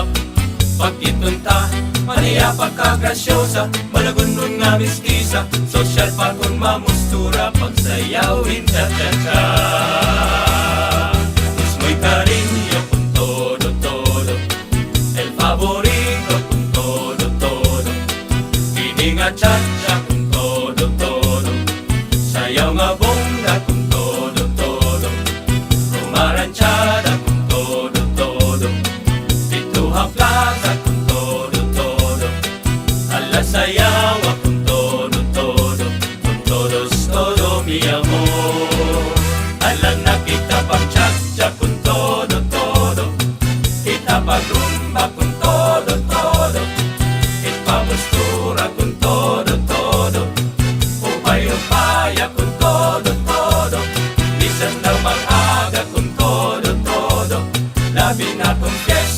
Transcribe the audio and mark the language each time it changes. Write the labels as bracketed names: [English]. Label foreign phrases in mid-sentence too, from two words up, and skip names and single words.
[Hiligaynon] Pagkitunta, maniya pagkagrasyosa, malagunon nga mestiza, sosyal pa kung mamustura, pagsayawin cha-cha-cha. [Spanish] Es muy cariño con todo, todo, el favorito con todo, todo, [Hiligaynon] ini nga cha-cha [Spanish] con todo, todo, [Hiligaynon] sayaw nga bongga [Spanish] con todo, todo, rumaranchada con todo, todo, [Hiligaynon] Pintuha Plaza [Spanish] con todo, todo, [Hiligaynon] ala sayawa [Spanish] con todo, todo, con todos, todo mi amor. [Hiligaynon] Ala na kita pag-cha-cha [Spanish] con todo, todo, [Hiligaynon] kita pag-rumba [Spanish] con todo, todo, ipamustura con todo, todo, upay-upaya con todo, todo, [Hiligaynon] bisan daw mag-aga [Spanish] con todo, todo, [Hiligaynon] labi na con